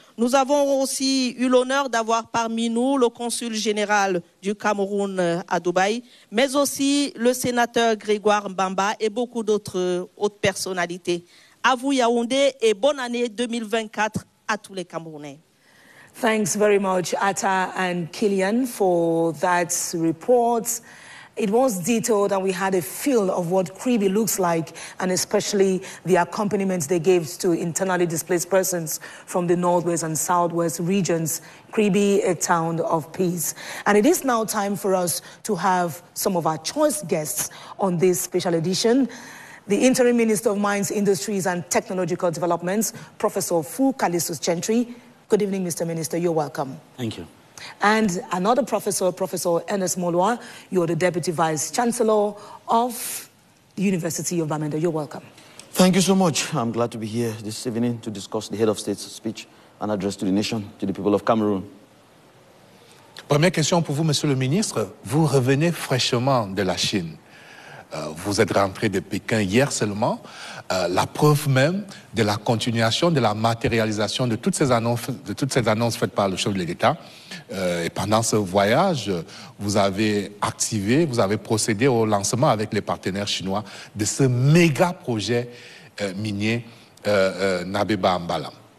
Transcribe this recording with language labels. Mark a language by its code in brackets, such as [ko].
[fr] Nous avons aussi eu l'honneur d'avoir parmi nous le consul général du Cameroun à Dubaï, mais aussi le sénateur Grégoire Mbamba et beaucoup d'autres hautes personnalités. À vous Yaoundé et bonne année 2024 à tous les Camerounais. [en] Thanks very much, Atta and Kylian, for that report. It was detailed and we had a feel of what Kribi looks like, and especially the accompaniment they gave to internally displaced persons from the northwest and southwest regions. Kribi, a town of peace. And it is now time for us to have some of our choice guests on this special edition. the Interim Minister of Mines, Industries and Technological Developments, Professor Fu Callistus Gentry. Good evening, Mr. Minister. You're welcome. Thank you. And another professor, Professor Ernest Molwa. You're the Deputy Vice Chancellor of the University of Bamenda. You're welcome. Thank you so much. I'm glad to be here this evening to discuss the Head of State's speech and address to the nation, to the people of Cameroon. [fr] Première question pour vous, Monsieur le Ministre. Vous revenez fraîchement de la Chine. Vous êtes rentré de Pékin hier seulement. La preuve même de la continuation, de la matérialisation de toutes ces annonces faites par le chef de l'État. Et pendant ce voyage, vous avez activé, vous avez procédé au lancement avec les partenaires chinois de ce méga projet minier Nabeba Mbalam.